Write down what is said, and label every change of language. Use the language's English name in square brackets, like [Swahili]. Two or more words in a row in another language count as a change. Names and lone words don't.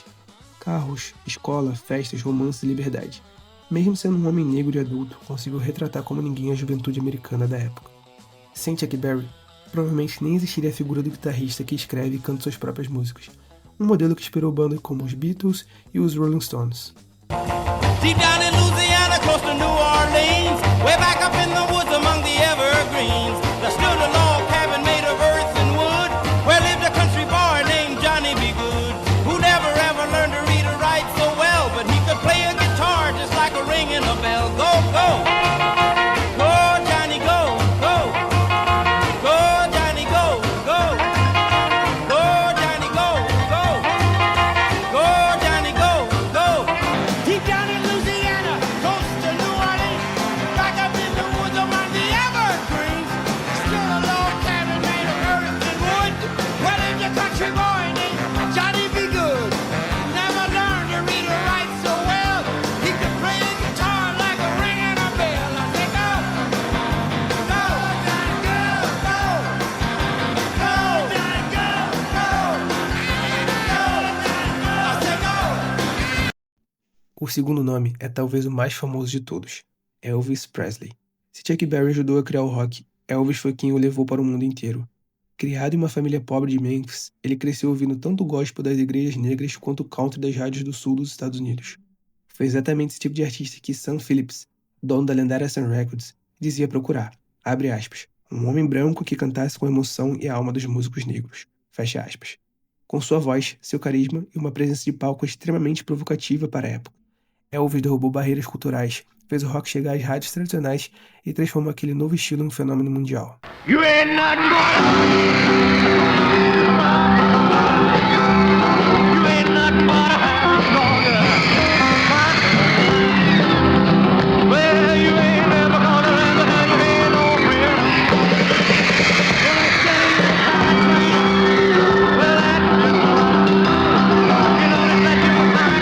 [Portuguese] Carros, escola, festas, romances e liberdade. Mesmo sendo um homem negro e adulto, conseguiu retratar como ninguém a juventude americana da época. Sem Chuck Berry, provavelmente nem existiria a figura do guitarrista que escreve e canta suas próprias músicas. Um modelo que inspirou bandas como os Beatles e os Rolling Stones. [English] Deep down in Louisiana, close to New Orleans, way back up in the woods among the evergreens, there stood a log cabin made of earth and wood, where lived a country boy named Johnny B. Good, who never ever learned to read or write so well, but he could play a guitar just like a ring in a bell. Go, go! Go, Johnny, go, go! Go, Johnny, go, go! Go, Johnny, go, go! Go, Johnny, go, go! Deep down in Louisiana, close to New Orleans, back up in the woods among the evergreens, still a log cabin made of earth and wood, where lived a country boy named Johnny B. Good. Never learned to read or write so well, he could play a guitar like a ring and a bell. I say go, go, Johnny, go, go, go, Johnny, go, go, go, I say go. [Portuguese] O segundo nome é talvez o mais famoso de todos, Elvis Presley. Se Chuck Berry ajudou a criar o rock, Elvis foi quem o levou para o mundo inteiro. Criado em uma família pobre de Memphis, ele cresceu ouvindo tanto o gospel das igrejas negras quanto o country das rádios do sul dos Estados Unidos. Foi exatamente esse tipo de artista que Sam Phillips, dono da lendária Sun Records, dizia procurar, abre aspas, um homem branco que cantasse com a emoção e a alma dos músicos negros, fecha aspas. Com sua voz, seu carisma e uma presença de palco extremamente provocativa para a época, Elvis derrubou barreiras culturais, fez o rock chegar às rádios tradicionais e transformou aquele novo estilo em um fenômeno mundial. [English] You ain't nothing but you ain't nothing but a hound dog. Well, you ain't never gonna ever have your hand on real. Well, I tell you, well, that's just you know that you were fine.